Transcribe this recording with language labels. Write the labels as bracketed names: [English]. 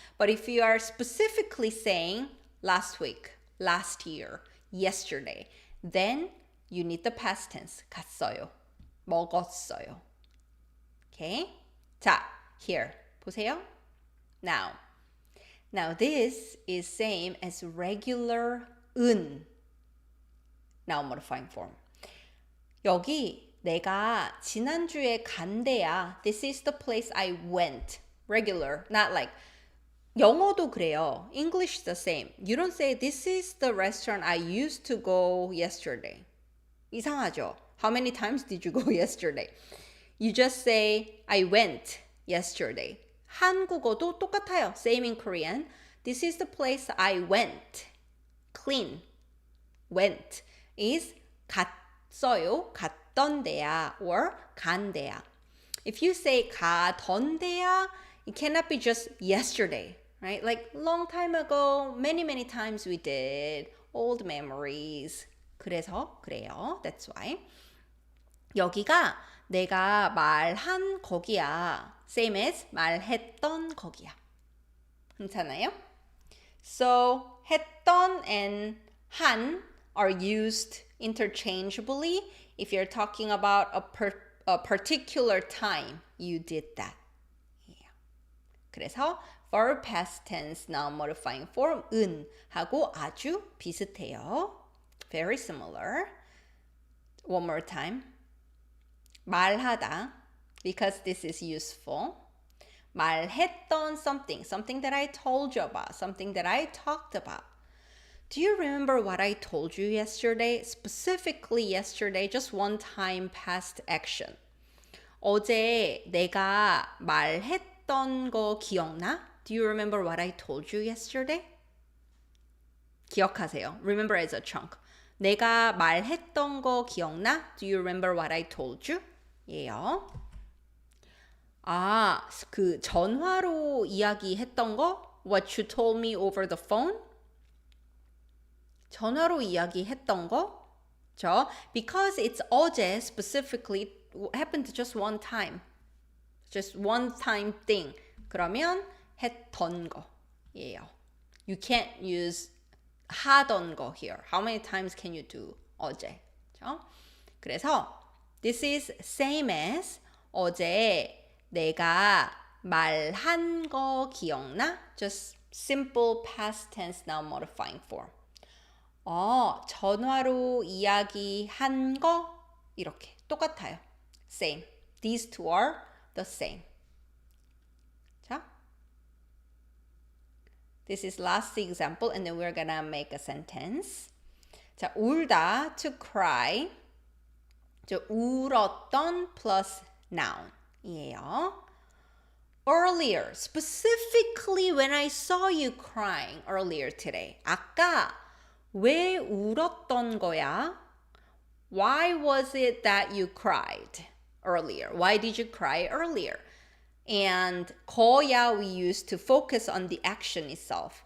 [English] But if you are specifically saying last week, last year, yesterday, then you need the past tense. [Korean] 갔어요. 먹었어요. [English] Okay? [Korean] 자, [English] here. [Korean] 보세요. [English] Now. Now this is same as regular 은. Noun modifying form. [Korean] 여기 내가 지난주에 간 데야. [English] This is the place I went. Regular, not like [Korean] 영어도 그래요. [English] English the same. You don't say this is the restaurant I used to go yesterday. [Korean] 이상하죠? [English] How many times did you go yesterday? You just say I went yesterday. [Korean] 한국어도 똑같아요. [English] Same in Korean. This is the place I went. Clean. Went is [Korean] 갔어요. 갔던 데야 [English] or [Korean] 간 데야. [English] If you say 가던 데야, it cannot be just yesterday, right? Like long time ago, many times we did. Old memories. [Korean] 그래서 그래요. [English] That's why. [Korean] 여기가 내가 말한 거기야. Same as 말했던 거기야. 괜찮아요? [English] So 했던 and 한 are used interchangeably. If you're talking about a particular time, you did that. Yeah. [Korean] 그래서 [English] verb past tense noun modifying form [Korean] 은 하고 아주 비슷해요. [English] Very similar. One more time. 말하다, because this is useful. 말했던 something that I told you about, something that I talked about. Do you remember what I told you yesterday? Specifically yesterday, just one time past action. [Korean] 어제 내가 말했던 거 기억나? [English] Do you remember what I told you yesterday? [Korean] 기억하세요. [English] Remember as a chunk. [Korean] 내가 말했던 거 기억나? [English] Do you remember what I told you? [Korean] 예요. 아, 그 전화로 이야기했던 거? [English] What you told me over the phone? [Korean] 전화로 이야기했던 거? [English] 저 because it's 어제 specifically happened just one time. Just one time thing. [Korean] 그러면 했던 거예요. [English] You can't use 하던 거 here. How many times can you do 어제? [Korean] 그렇죠? 그래서 [English] this is same as [Korean] 어제 내가 말한 거 기억나? [English] Just simple past tense noun modifying form. [Korean] 전화로 이야기한 거 이렇게 똑같아요. [English] Same. These two are the same. 자, this is last example, and then we're gonna make a sentence. [Korean] 자, 울다 [English] to cry. [Korean] 저 울었던 plus noun이에요. [English] Earlier, specifically when I saw you crying earlier today. [Korean] 아까 왜 울었던 거야? [English] Why was it that you cried earlier? Why did you cry earlier? And 거야 we used to focus on the action itself.